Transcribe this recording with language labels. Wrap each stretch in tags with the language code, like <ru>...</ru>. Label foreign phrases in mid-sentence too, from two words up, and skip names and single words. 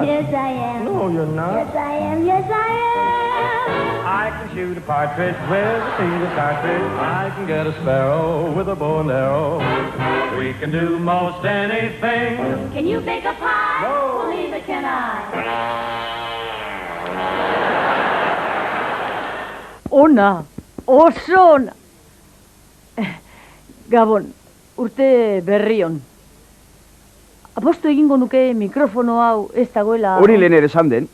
<en>Yes, I am. No, you're not. Yes, I am. Yes, I am. I can shoot a partridge with a piece of cartridge. I can get a sparrow with a bow and arrow. We can do most anything. Can you bake a pie? No. Well, neither can I.</en> <eu>Ona, oso ona. Gabon, urte berrion. Aposto egingo nuke mikrofono hau ez dagoela... Hori lehen ere esan den.</eu>